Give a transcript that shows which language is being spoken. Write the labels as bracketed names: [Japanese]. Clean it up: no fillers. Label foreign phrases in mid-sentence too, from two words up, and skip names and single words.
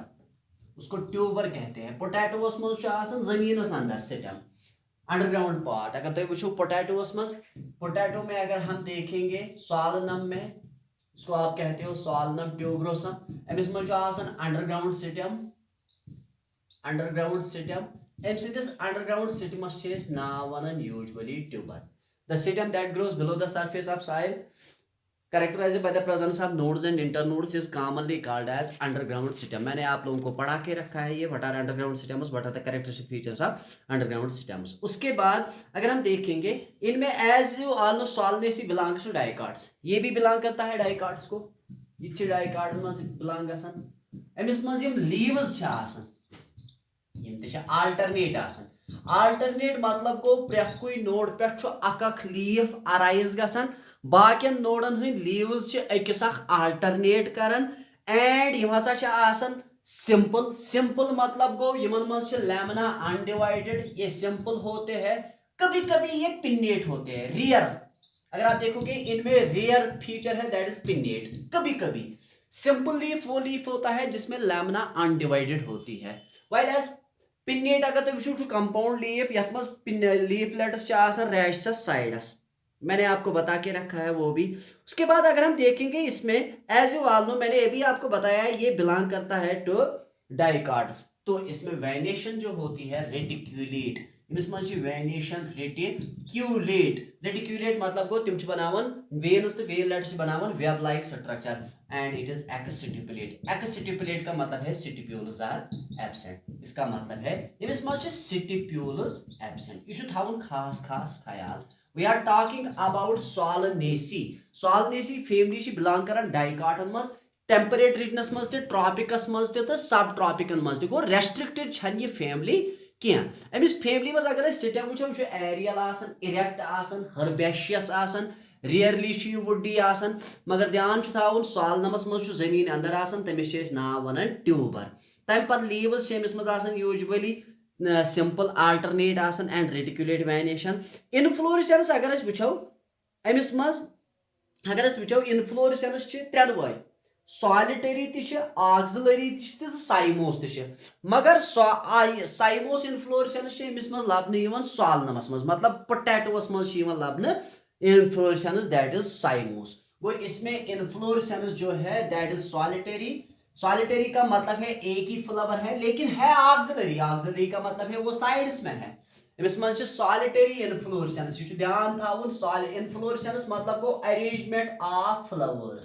[Hindi] उसको ट्यूबर कहते हैं. [Kashmiri] पोटैटोस मज जमीनस अंदर [English] system underground part. [Hindi] अगर तुम वो पोटैटोस मज, पोटैटो में अगर हम देखेंगे सोलनम में, इसको आप कहते हो सोलनम ट्यूबरोसम. [Kashmiri] अमिस मज [English] underground system, underground system. [Kashmiri] अमिस अंडरग्राउंड सिस्टमस नाव वन [English] usually tuber. The system that grows below the surface of soil, characterized by the presence of nodes and internodes, is commonly called as underground system. [Hindi] मैंने आप लोगों को पढ़ा के रखा है ये, [English] what are underground systems, what are the characteristic features of underground systems. [Hindi] उसके बाद अगर हम देखेंगे इनमें [English] as you all know Solanaceae belongs to dicots. [Hindi] ये भी belong करता है dicots को. ये dicot में belong आसन. [Kashmiri] अमिस मज यम leaves छ आसन, यम ते छ alternate आसन. अल्टरनेट मतलब गो प्रेथ कुछ नोड पे अक लीफ अराइज गसान, बाकियन नोडन हंद लीव्स अकिस अल्टरनेट करन, एंड यम हसा सिंपल. सिंपल मतलब गो यमन मज [English] lamina undivided, [Hindi] ये सिंपल होते हैं. कभी कभी ये पिन्नेट होते हैं, रियर. अगर आप देखोगे इनमें [English] rare feature [Hindi] है [English] that is pinnate. [Hindi] कभी कभी सिंपल लीफ वो लीफ होता है जिसमें [English] lamina undivided [Hindi] होती है. [English] while as pinnate [Kashmiri] अगर तुम वो [English] compound leaf [Kashmiri] यथ लीफलेट्स रैशस साइडस, [Hindi] मैंने आपको बता के रखा है वो भी. उसके बाद अगर हम देखेंगे इसमें [English] as you all know, [Hindi] मैंने ये भी आपको बताया है ये बिलोंग करता है [English] to dicots. [Hindi] तो इसमें वेनेशन जो होती है रेटिक्यूलेट, [English] venation reticulate. [Kashmiri] रेटिक्यूलेट मतलब गो तिम बनावन वेन्स तो वेनलेट्स बनावन [English] web like structure, and it is exstipulate. [Hindi] एक्स्टिपुलेट का मतलब है [English] stipules are absent. [Hindi] इसका मतलब है यमिस मज [English] stipules absent. [Kashmiri] ये थावन खास खास ख्याल. [English] We are talking about Solanaceae. [Kashmiri] Solanaceae family belong करन डाइकॉटन मज, टेम्परेट रीजनस मज ते, ट्रॉपिकस मज ते, सब ट्रॉपिकन मज ते. गो रेस्ट्रिक्टेड छन ये फैमिली क्या. अमिस फैमिली मज अगर सिस्टम वो एरियल आसन, इरेक्ट आसन, हर्बेशियस आसन, रियरली ये वुडी आसन. मगर ध्यान थावन सोलनमस मज जमीन अंदर आसन, तमिस नाव वनान ट्यूबर. तम पत लीव्स मज आसन [English] usually simple alternate [Kashmiri] आसन [English] and reticulate venation. [Kashmiri] इनफ्लोरेसेंस अगर वो अमिस मज अगर वो इनफ्लोरेसेंस त्रेन वाय. [English] solitary axillary cymose [Kashmiri] मगर [English] cymose inflorescence [Kashmiri] लबन सॉलनमस मज मतलब पोटैटोस मज लबन [English] inflorescence that is cymose. [Hindi] वो इसमें इन्फ्लोरेसेंस जो है [English] that is solitary. [Hindi] सॉलिटरी का मतलब है एक ही फ्लावर है लेकिन है ऑक्सिलरी। ऑक्सिलरी का मतलब है वो साइड्स में है। इस मज [English] solitary inflorescence [Hindi] यह ध्यान थाउन। [Kashmiri] इन्फ्लोरेसेंस मतलब गो [English] arrangement of flowers.